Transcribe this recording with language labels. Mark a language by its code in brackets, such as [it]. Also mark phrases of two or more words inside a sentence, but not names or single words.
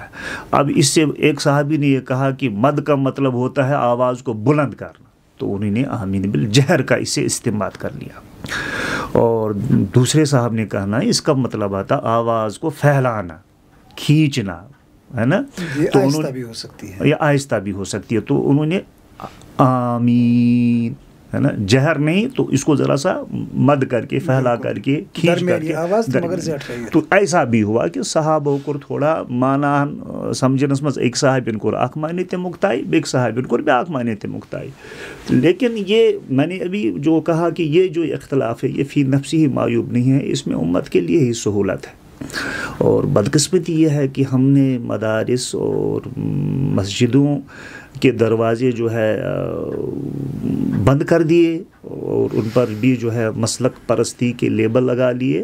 [ur] اب اس سے ایک صحابی نے یہ کہا کہ مد کا مطلب ہوتا ہے آواز کو بلند کرنا، تو انہوں نے آمین بالجہر کا اسے استعمال کر لیا، اور دوسرے صاحب نے کہنا اس کا مطلب آتا آواز کو پھیلانا، کھینچنا، ہے نا، تو آہستہ بھی ہو سکتی ہے، یا آہستہ بھی ہو سکتی ہے، تو انہوں نے آمین، ہے نا، جہر نہیں تو اس کو ذرا سا مد کر کے، پھیلا کر کے، کھینچ کر کے آواز، تو ایسا بھی ہوا کہ صحابہ کو تھوڑا معنی [ks] سمجھنس مز ایک صحابین کو اخ معنی تے مکتائی، بیک صحابین کو بیاکھ معنی تے مکتائی۔ [ur] لیکن یہ میں نے ابھی جو کہا کہ یہ جو اختلاف ہے یہ [ar] فی نفسی [ur] ہی معیوب نہیں ہے، اس میں امت کے لیے ہی سہولت ہے۔ اور بدقسمتی یہ ہے کہ ہم نے مدارس اور مسجدوں کے دروازے جو ہے بند کر دیے اور ان پر بھی جو ہے مسلک پرستی کے لیبل لگا لیے۔